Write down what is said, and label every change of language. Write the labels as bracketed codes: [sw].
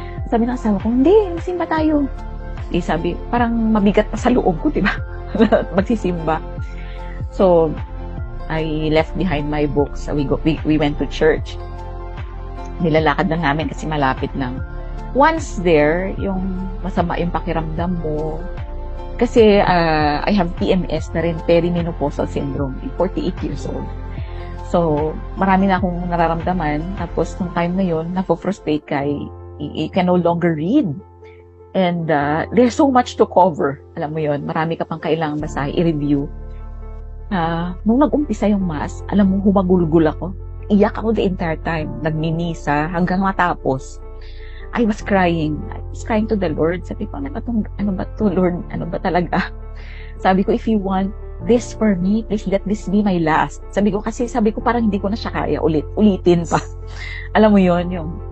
[tl] Sabi ng asawa ko, hindi, magsimba tayo. Sabi, parang mabigat pa sa loob ko, diba? Magsisimba. [en] So, I left behind my books. We went to church. [tl] Nilalakad lang namin kasi malapit lang. Once there, yung masama yung pakiramdam mo. [en] Kasi I have PMS [tl] na rin, [en] perimenopausal syndrome, 48 years old. [tl] So, marami na akong nararamdaman. Tapos, nung time na yun, napofrustrate ka, [en] you can no longer read. And there's so much to cover. [tl] Alam mo yun, marami ka pang kailangang basahin, i-review. Nung nag-umpisa yung mass, alam mo, humagulgul ako. Iyak ako [en] the entire time. [tl] Nagminisa hanggang matapos. [en] I was crying. I was crying to the Lord. [tl] Sabi ko, ano ba to, Lord? Ano ba talaga? Sabi ko, [en] if you want this for me, please let this be my last. [tl] Sabi ko, parang hindi ko na siya kaya ulitin pa. Alam mo yon yung